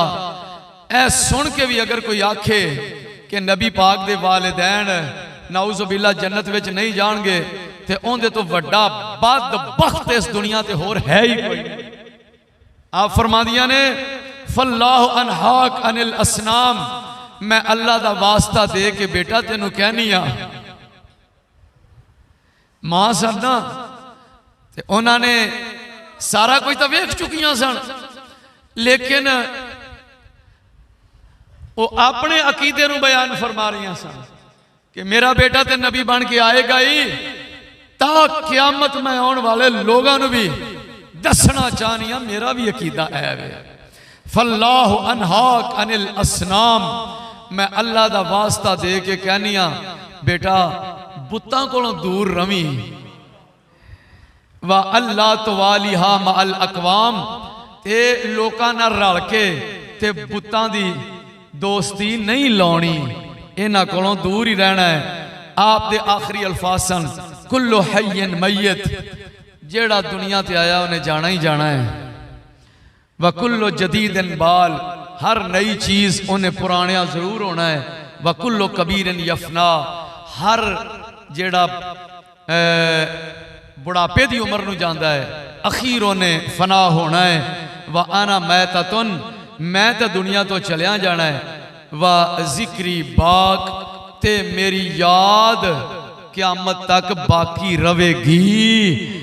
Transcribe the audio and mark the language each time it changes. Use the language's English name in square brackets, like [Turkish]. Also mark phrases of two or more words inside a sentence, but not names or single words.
[Punjabi] اے سن کے بھی اگر کوئی آکھے کہ نبی پاک دے والدین نعوذ باللہ جنت وچ نہیں جان گے تے اوہدے توں وڈا بدبخت اس دنیا تے ہور ہے ہی کوئی. آپ فرمادیاں نے [Arabic] فالله أنهاك عن الأصنام, [Punjabi] میں اللہ دا واسطہ دے کے بیٹا تینوں کہنی آ ماں سن نا تے انہوں نے سارا کچھ تو ویکھ چکیاں سن، لیکن وہ اپنے عقیدے نوں بیان فرما رہی سن کہ میرا بیٹا تو نبی بن کے آئے گا ہی، تا قیامت میں آنے والے لوگوں بھی دسنا چاہنی ہاں میرا بھی عقیدہ ہے وے. [Arabic] فالله أنهاك عن الأصنام, [Punjabi] میں اللہ دا واسطہ دے کے کہنی ہاں بیٹا بتاں کولوں دور رویں. [Arabic] والله تو والها مع الأقوام, [Punjabi] تے لوکاں نال رل کے تے بتاں دی دوستی نہیں لانی، انہاں کولوں دور ہی رہنا ہے. آپ دے آخری الفاظ سن [Arabic] كل حي ميت, [Punjabi] جیہڑا دنیا تے آیا انہیں جانا ہی جانا ہے. [Arabic] وكل جديد بال, [Punjabi] ہر نئی چیز انہیں پرانیاں ضرور ہونا ہے. [Arabic] وكل كبير يفنى, [Punjabi] ہر جیہڑا بڑھاپے کی عمر نوں جاندا ہے اخیر انہیں فنا ہونا ہے. [Arabic] وأنا ميت, [Punjabi] میں تو دنیا توں چلیا جانا ہے. [Arabic] وذكري باق, [Punjabi] تے میری یاد قیامت تک باقی رہے گی.